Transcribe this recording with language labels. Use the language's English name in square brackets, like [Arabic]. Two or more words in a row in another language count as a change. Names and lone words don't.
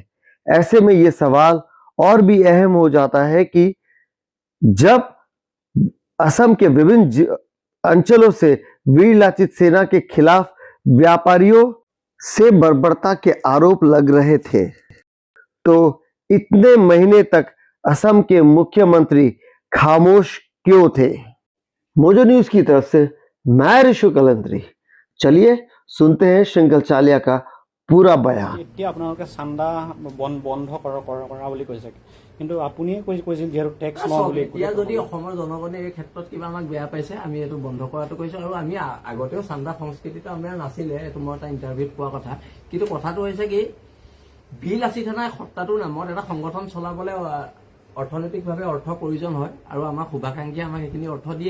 [Hindi] ऐसे में यह सवाल और भी अहम हो जाता है कि जब असम के विभिन्न अंचलों से वीर लाचित सेना के खिलाफ व्यापारियों से बर्बरता के आरोप लग रहे थे, तो इतने महीने तक असम के मुख्यमंत्री खामोश क्यों थे? मोजो न्यूज की तरफ से मैं ऋषु कलंत्री। चलिए सुनते हैं श्रृंखल चालिया का पूरा बयान। [Assamese] এতিয়া আপোনালোকে চান্দা বন্ধ কৰা বুলি কৈছে, কিন্তু আপুনিয়ে কৈছিল যিহেতু টেক্স লওঁ বুলি। এতিয়া যদি অসমৰ জনগণে এই ক্ষেত্ৰত কিবা আমাক বেয়া পাইছে, আমি এইটো বন্ধ কৰাটো কৈছো। আৰু আমি আগতেও চান্দা সংস্কৃতিটো আমাৰ নাছিলে, এইটো মই এটা ইণ্টাৰভিউত কোৱা কথা। কিন্তু কথাটো হৈছে কি, বিল আছি থানাই সত্তাটোৰ নামত এটা সংগঠন চলাবলৈ অৰ্থনৈতিকভাৱে অৰ্থ প্ৰয়োজন হয়, আৰু আমাৰ শুভাকাংক্ষী আমাক সেইখিনি অৰ্থ দিয়ে।